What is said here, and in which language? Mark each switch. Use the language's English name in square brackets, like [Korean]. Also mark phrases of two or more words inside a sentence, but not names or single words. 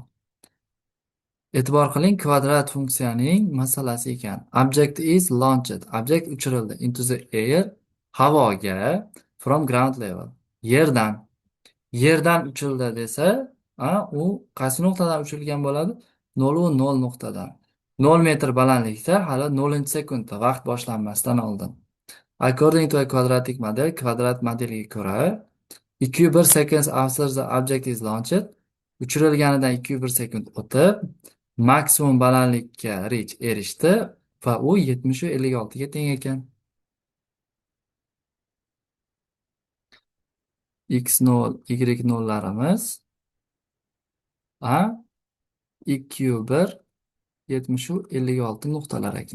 [Uzbek] E'tibor qiling, kvadrat funksiyaning masalasi ekan. [English] Object is launched. [Uzbek] Object uchirildi [English] into the air, [Uzbek] havoga, [English] from ground level. [Uzbek] Yerdan uchirildi desa, u qaysi nuqtadan uchirilgan bo'ladi? 0,0 nuqtadan. 0 metr balandlikda hali 0-sekundda vaqt boshlanmasdan oldin. [English] According to a quadratic model, [Uzbek] kvadrat modeliga ko'ra 2 yu 1 [English] seconds after the object is launched. [Uzbek] Uchirilganidan 2 yu 1 sekund o'tib, maksimum balandlikka erishdi va u 70 u 56 ga teng ekan. X0, Y0'larimiz a 2 yu 1 70 u 56 nuqtalar ekan.